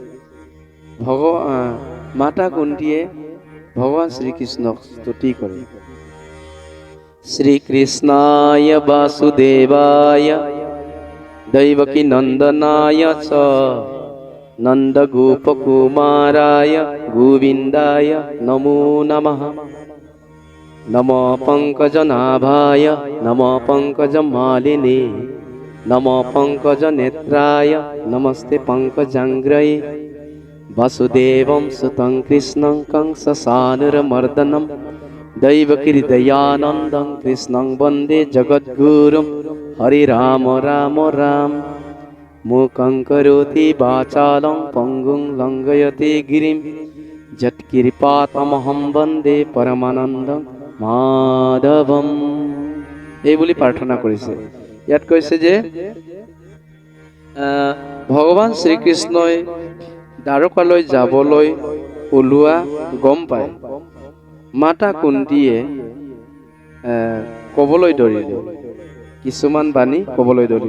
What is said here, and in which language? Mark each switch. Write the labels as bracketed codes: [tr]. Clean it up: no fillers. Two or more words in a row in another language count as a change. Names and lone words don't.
[as] মাতা কুন্তীয়ে ভগৱান শ্ৰীকৃষ্ণক স্তুতি কৰে। [sa] শ্ৰীকৃষ্ণায় বাসুদেৱায় দৈৱকী নন্দনায় চ নন্দ গোপ কুমাৰায় গোবিন্দায় নমো নমঃ। নমো পঙ্কজ নাভায় নমো পঙ্কজ মালিনী নমো পঙ্কজ নেত্রায় নমস্তে পঙ্কজাঙ্গ্রয়ে वासुदेवं सुतं कृष्णं कंससानुरमर्दनं दैवकीर्दयानन्दं कृष्णं वन्दे जगद्गुरुं हरे राम राम राम मूकं करोति वाचालं पङ्गुं लङ्घयते गिरिं যৎকৃপাতমহং বন্দে পৰমানন্দং মাধৱম। [as] এই বুলি প্ৰাৰ্থনা কৰিছে। ইয়াত কৈছে যে ভগৱান শ্ৰীকৃষ্ণই দ্বাৰকালৈ যাবলৈ ওলোৱা গম পায় মাতা কুন্তীয়ে ক'বলৈ ধৰিলে, কিছুমান বাণী ক'বলৈ ধৰিলে।